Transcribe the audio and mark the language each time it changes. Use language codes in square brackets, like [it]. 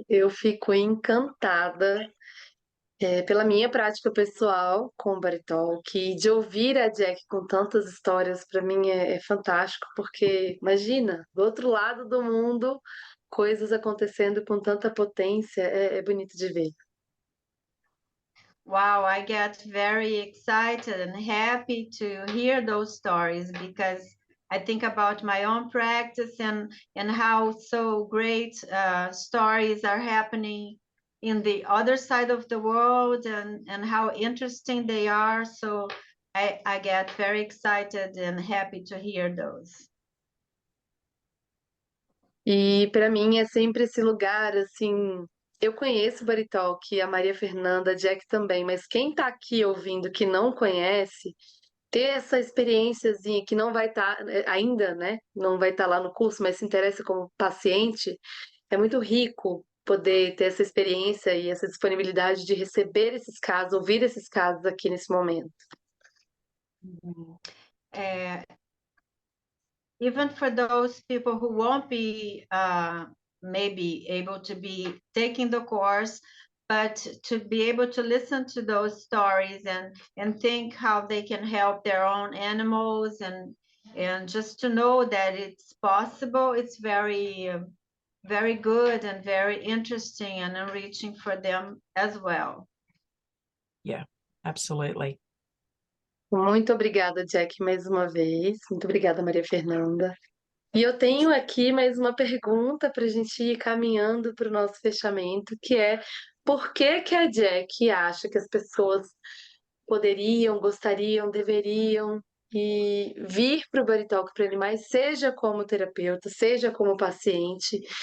[pt] Eu fico encantada pela minha prática pessoal com o BodyTalk e de ouvir a Jackie com tantas histórias, para mim é fantástico, porque imagina, do outro lado do mundo, coisas acontecendo com tanta potência, é bonito de ver. [en] Wow, I get very excited and happy to hear those stories, because I think about my own practice and how so great stories are happening in the other side of the world, and how interesting they are. So I get very excited and happy to hear those. [pt] E para mim é sempre esse lugar, assim, eu conheço o BodyTalk, a Maria Fernanda, a Jack também, mas quem está aqui ouvindo que não conhece, ter essa experiênciazinha que não vai estar, ainda, né, não vai estar lá no curso, mas se interessa como paciente, é muito rico poder ter essa experiência e essa disponibilidade de receber esses casos, ouvir esses casos aqui nesse momento. [en] Even for those people who won't be maybe able to be taking the course, but to be able to listen to those stories and think how they can help their own animals, and just to know that it's possible, it's very very good and very interesting and enriching for them as well. Yeah, absolutely. [pt] Muito obrigada, Jack, mais uma vez. Muito obrigada, Maria Fernanda. E eu tenho aqui mais uma pergunta para a gente ir caminhando para o nosso fechamento, que é por que que a Jack acha que as pessoas poderiam, gostariam, deveriam vir para o BodyTalk para Animais, seja como terapeuta, seja como paciente.